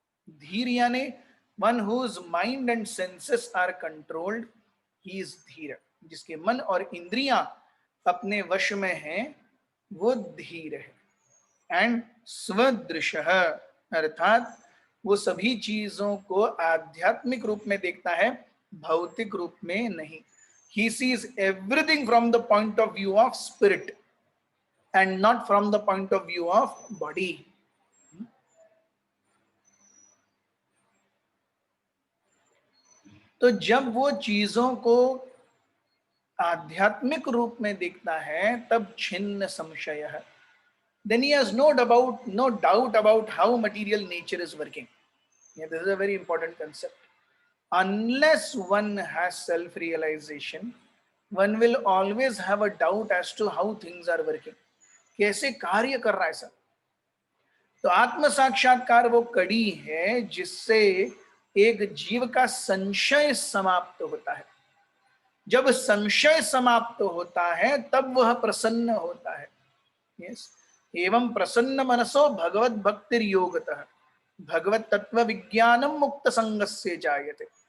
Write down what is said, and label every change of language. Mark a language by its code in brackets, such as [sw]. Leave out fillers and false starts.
[en] धीर यानी one whose mind and senses are controlled, he is धीर. [hi] जिसके मन और इंद्रियां अपने वश में हैं, वो धीर है. एंड स्वदृशः अर्थात वो सभी चीजों को आध्यात्मिक रूप में देखता है, भौतिक रूप में नहीं. [en] He sees everything from the point of view of spirit and not from the point of view of body. [hi] तो जब वो चीजों को आध्यात्मिक रूप में देखता है, तब छिन्न संशय है. [en] Then he has no doubt about how material nature is working. Yeah, this is a very important concept. Unless one has self-realization, one will always have a doubt as to how things are working. [hi] कैसे कार्य कर रहा है सब. तो आत्म साक्षात्कार वो कड़ी है जिससे एक जीव का संशय समाप्त होता है. जब संशय समाप्त होता है, तब वह प्रसन्न होता है. यस. [sa] एवं प्रसन्न मनसो भगवत भक्तिर योगतः भगवत तत्व विज्ञानम मुक्त संगस्य जायते.